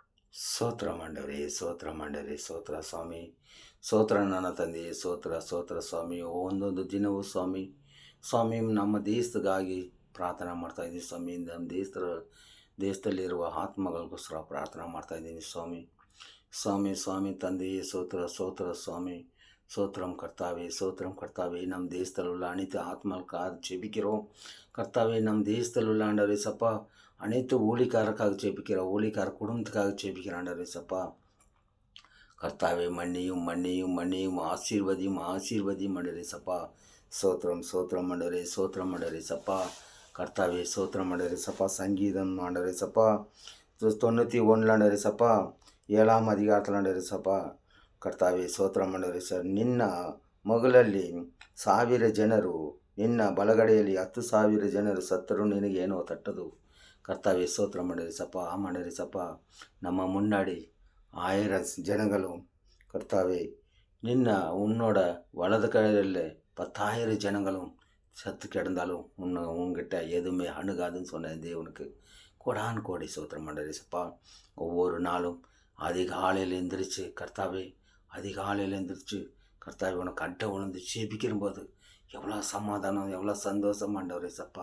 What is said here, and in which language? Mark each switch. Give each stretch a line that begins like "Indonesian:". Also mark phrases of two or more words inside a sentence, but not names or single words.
Kannada: ಸ್ತೋತ್ರ ಆಂಡವರೇ, ಸ್ತೋತ್ರ ಆಂಡವರೇ, ಸ್ತೋತ್ರ ಸ್ವಾಮಿ. ಸ್ತೋತ್ರ ನನ್ನ ತಂದೆಯೇ, ಸ್ತೋತ್ರ ಸ್ತೋತ್ರ ಸ್ವಾಮಿ. ಒಂದೊಂದು ದಿನವೂ ಸ್ವಾಮಿ, ಸ್ವಾಮಿ ನಮ್ಮ ದೇಶಗಾಗಿ ಪ್ರಾರ್ಥನೆ ಮಾಡ್ತಾಯಿದ್ದೀವಿ ಸ್ವಾಮಿ. ನಮ್ಮ ದೇಶದಲ್ಲಿರುವ ಆತ್ಮಗಳಿಗೋಸ್ಕರ ಪ್ರಾರ್ಥನೆ ಮಾಡ್ತಾಯಿದ್ದೀನಿ ಸ್ವಾಮಿ. ಸ್ವಾಮಿ ಸ್ವಾಮಿ ತಂದೆಯೇ, ಸ್ತೋತ್ರ ಸ್ತೋತ್ರ ಸ್ವಾಮி.
Tamil: சோத்திரம் கர்த்தாவே, சோத்திரம் கர்த்தாவே. நம் தேசத்தில் உள்ள அனைத்து ஆத்மாவுக்காக ஜெபிக்கிறோம் கர்த்தாவே. நம் தேசத்தில் உள்ள ஆண்டவரே சப்பா, அனைத்து ஊழிக்காரருக்காக ஜெபிக்கிறோம், ஊழிக்கார குடும்பத்துக்காக ஜெபிக்கிற ஆண்டவரே சப்பா. கர்த்தாவே மன்னியும் மன்னியும் மன்னியும், ஆசீர்வதியும் ஆசீர்வதியும் ஆண்டவரே சப்பா. சோத்திரம் சோத்திரம் ஆண்டவரே, சோத்திரம் ஆண்டவரே சப்பா. கர்த்தாவே சோத்திரம் ஆண்டவரே சப்பா. சங்கீதம் ஆண்டவரே சப்பா 91 ஆண்டவரே சப்பா, 7ஆம் அதிகாரத்தில் ஆண்டவரே சப்பா.
Kannada: ಕರ್ತಾವೆ ಸ್ತೋತ್ರ ಮಾಡಿರಿ ಸರ್. ನಿನ್ನ ಮಗಳಲ್ಲಿ 1000 ಜನರು, ನಿನ್ನ ಬಲಗಡೆಯಲ್ಲಿ 10,000 ಜನರು ಸತ್ತರೂ ನಿನಗೇನೋ ತಟ್ಟದು. ಕರ್ತಾವೆ ಸ್ತೋತ್ರ ಮಾಡಿರಿ ಸಪ್ಪ, ಮಾಡಿರಿ ಸಪ್ಪ. ನಮ್ಮ ಮುನ್ನಾಡಿ 1000 ಜನಗಳು
Tamil: கர்த்தாவே, நின்ன உன்னோட வலது கையில் 10,000 ஜனங்களும் சத்து கிடந்தாலும் உங்ககிட்ட எதுவுமே அணுகாதுன்னு சொன்ன தேவனுக்கு கோடான் கோடி சோத்திரம் பண்ணுறேன் சப்பா. ஒவ்வொரு நாளும் அதிகாலையில் எந்திரிச்சு கர்த்தாவே, அதிகாலையில் எழுந்திரிச்சு கர்த்தாவே உனக்கு அட்டை உணர்ந்து ஜெபிக்கிறபோது எவ்வளோ சமாதானம், எவ்வளோ சந்தோஷம் ஆண்டவரே சப்பா.